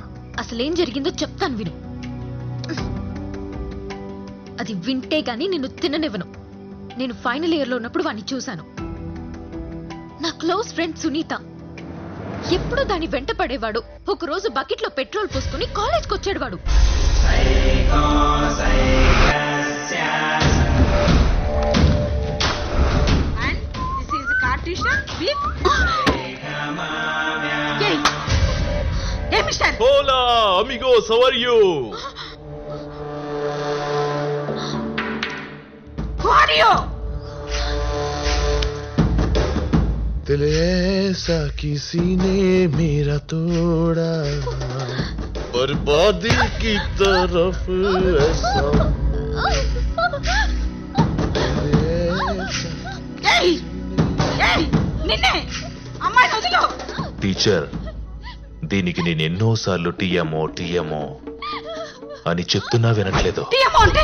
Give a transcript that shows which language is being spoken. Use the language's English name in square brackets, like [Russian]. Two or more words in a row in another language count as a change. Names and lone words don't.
[Telugu] అసలేం జరిగిందో చెప్తాను విను. అది వింటే గాని నిన్ను తిననివ్వను. నేను [English] final year [Telugu] లో ఉన్నప్పుడు వాడిని చూశాను. నా [English] close friend [Telugu] సునీత. ఎప్పుడూ దాన్ని వెంట పడేవాడు. ఒకరోజు బకెట్ లో పెట్రోల్ పోసుకుని కాలేజ్కి వచ్చాడు వాడు. [Spanish] Hola, amigos, [English] how are you? Who are you? [Hindi] दिल ऐसा किसी ने मेरा तोड़ा, बर्बादी की तरफ ऐसा [English] Hey! [Telugu] Hey! నిన్నే అమ్మాయి వదిలో. టీచర్, దీనికి నేను ఎన్నోసార్లు టీఎమో టీఎమో అని చెప్తున్నా వినట్లేదు. టీఎమో అంటే